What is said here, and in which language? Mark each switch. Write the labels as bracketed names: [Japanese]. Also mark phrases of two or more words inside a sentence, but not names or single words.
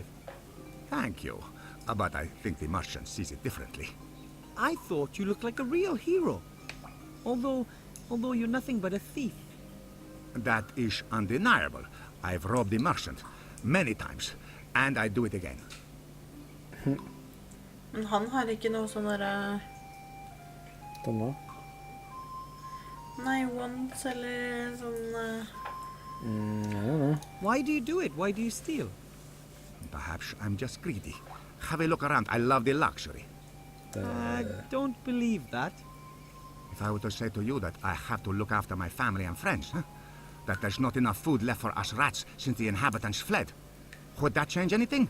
[English] Thank you. But I think the merchant sees it differently. I thought you looked like a real hero. Although you're nothing but a thief. That is undeniable. I've robbed the merchant many times, and I do it again. [Norwegian] Men han har ikke noe sånn derre... Denne. Nei, once eller sånn... [English] I don't know. Why do you do it? Why do you steal? Perhaps I'm just greedy. Have a look around. I love the luxury. I don't believe that. If I were to say to you that I have to look after my family and friends, huh? That there's not enough food left for us rats since the inhabitants fled, would that change anything?